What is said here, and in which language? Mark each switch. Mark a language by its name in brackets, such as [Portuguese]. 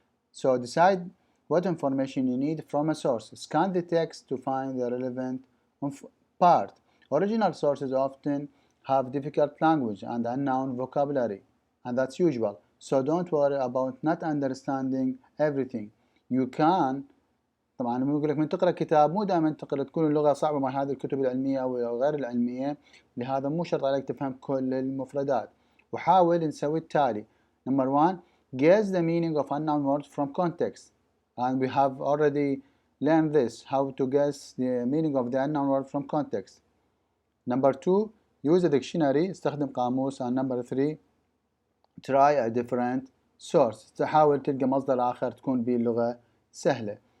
[English] So decide what information you need from a source. Scan the text to find the relevant part. Original sources often have difficult language and unknown vocabulary, and that's usual. So don't worry about not understanding everything. You can [Arabic] طبعا لما يقول لك من تقرأ كتاب مو دائما تكون اللغة صعبة مع هذه الكتب العلمية أو غير العلمية، لهذا مو شرط عليك تفهم كل المفردات. وحاول نسوي التالي. [English] Number 1, guess the meaning of unknown words from context. And we have already learned this, how to guess the meaning of the unknown word from context. Number 2, use a dictionary, [Arabic] استخدم قاموس. [English] And number 3, try a different source. [Arabic] تحاول تلقى مصدر آخر تكون به اللغة سهلة.